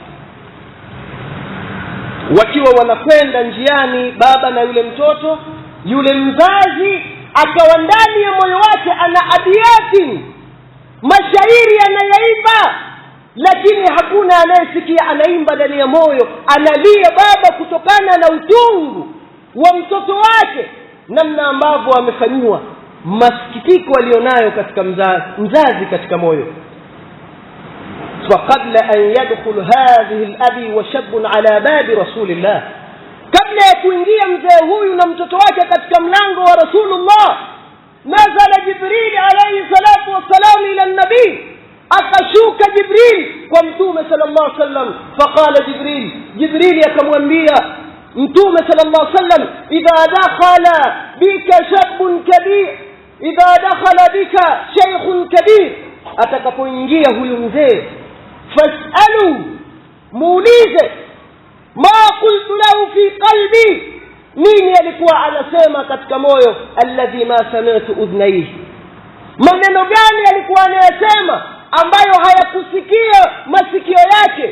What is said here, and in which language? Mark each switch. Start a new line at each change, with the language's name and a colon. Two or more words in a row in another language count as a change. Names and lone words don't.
Swahili: Wakiwa wanakwenda njiani, baba na yule mtoto, yule mzazi akawa ndani ya moyo wake ana abiyati, mashairi anayaimba, lakini hakuna anayesikia. Anaimba ndani ya moyo, analia baba kutokana na utungu wa mtoto wake, namna ambavyo amefanywa, masikitiko alionayo katika mzazi katika moyo.
Arabic: فقبل أن يدخل هذه الأبي وشاب على باب رسول الله,
Swahili: kabla ya kuingia mzee huyu na mtoto wake katika mlango wa Rasulullah,
Arabic: نزل جبريل عليه الصلاة والسلام إلى النبي,
Swahili: akashuka Jibril kwa Mtume
Arabic: صلى الله عليه وسلم. فقال جبريل
Swahili: akamwambia Mtume
Arabic: صلى الله عليه وسلم إذا دخل بك شاب كبير إذا دخل بك شيخ كبير,
Swahili: atakapoingia huyu mzee, fas'alu, muulize,
Arabic: ما قلت له في قلبي,
Swahili: nini alikuwa anasema katika moyo,
Arabic: الذي ما سمعت أذنيه,
Swahili: maneno gani alikuwa anayasema ambayo hayakusikia masikio yake.